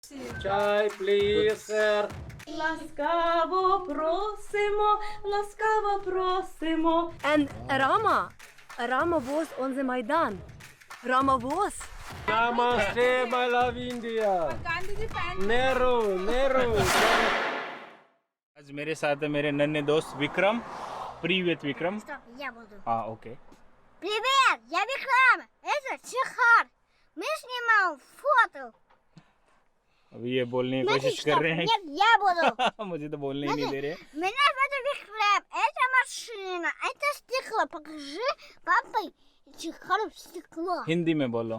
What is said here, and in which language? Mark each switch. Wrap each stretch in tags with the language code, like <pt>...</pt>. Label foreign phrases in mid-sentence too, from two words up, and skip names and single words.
<uk>Чай,</uk> <en>please, sir.</en> <uk>Ласкаво просимо, ласкаво просимо.</uk> <en>And Rama was on the Maidan. Rama was. Namaste, my love India. Nehru.</en> <hi>आज मेरे साथ है मेरे नन्हे दोस्त विक्रम.</hi> <ru>Привет, Викрам. Стоп, я буду. Окей. Привет, я Викрам. Это Чехар. Мы снимаем фото.</ru> <hi>अभी ये बोलने की</hi> <ru>Значит,</ru> <hi>कोशिश कर</hi> <ru>стоп,</ru> <hi>रहे हैं.</hi> <ru>Нет, я буду.</ru> <hi>मुझे तो बोलने ही नहीं दे रहे.</hi> <ru>Меня зовут Викрам. Это машина. Это стекло. Покажи папой Чехару стекло.</ru> <hi>हिंदी में बोलो.</hi>